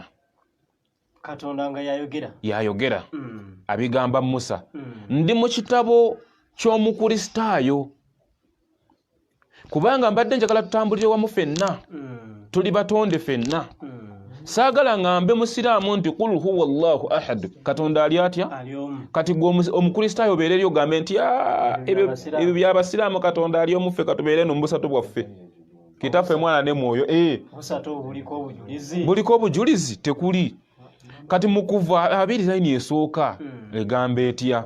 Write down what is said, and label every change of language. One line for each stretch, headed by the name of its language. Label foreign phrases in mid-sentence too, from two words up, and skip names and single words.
Ganda: Katonda nga yayogera abigamba Musa. Ndi mu kitabo ky'omukristaayo, kubanga mbadde njagala tutambulire wamu ffenna, tuli batonde ffenna. Saagala ngambe musiraamu nti
Arabic: قل هو الله أحد,
Ganda: Katonda ali atya? Kati gwe omukristaayo obeere eri ogambe nti ebyo by'abasiraamu Katonda ali omu, ffe katubeere no mu busatu bwaffe, Kitaffe, Mwana ne Mwoyo. Buliko obujulizi? Tekuli. Kati mu Kuva 2 esooka egamba etya?